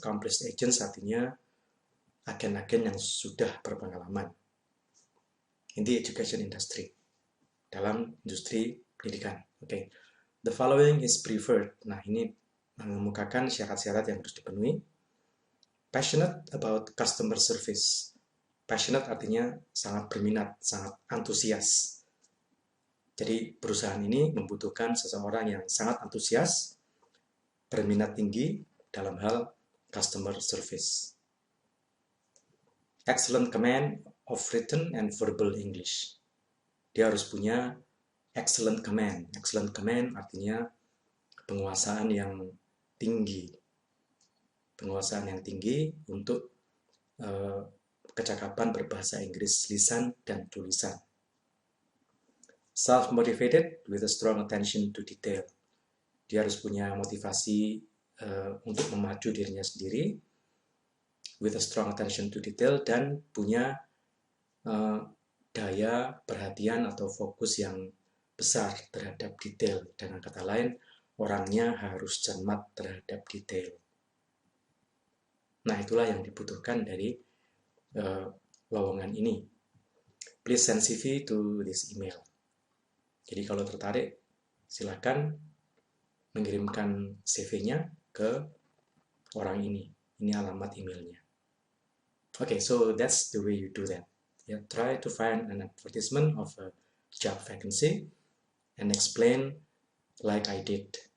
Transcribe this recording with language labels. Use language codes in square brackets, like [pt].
[en] Accomplished agents [id] artinya agen-agen yang sudah berpengalaman [en] in the education industry, [id] dalam industri pendidikan. Okay. [en] The following is preferred. [id] Nah, ini mengemukakan syarat-syarat yang harus dipenuhi. [en] Passionate about customer service. [id] Passionate artinya sangat berminat, sangat antusias. Jadi perusahaan ini membutuhkan seseorang yang sangat antusias, berminat tinggi dalam hal customer service. [en] Excellent command of written and verbal English. [id] Dia harus punya excellent command. Excellent command artinya penguasaan yang tinggi. Penguasaan yang tinggi untuk kecakapan berbahasa Inggris lisan dan tulisan. [en] Self-motivated with a strong attention to detail. [id] Dia harus punya motivasi untuk memacu dirinya sendiri, [en] with a strong attention to detail, [id] dan punya daya perhatian atau fokus yang besar terhadap detail. Dengan kata lain, orangnya harus cermat terhadap detail. Nah, itulah yang dibutuhkan dari lowongan ini. [en] Please send CV to this email. [id] Jadi kalau tertarik, silakan mengirimkan CV-nya ke orang ini. Ini alamat emailnya. [en] Okay, so that's the way you do that. Yeah, try to find an advertisement of a job vacancy and explain like I did.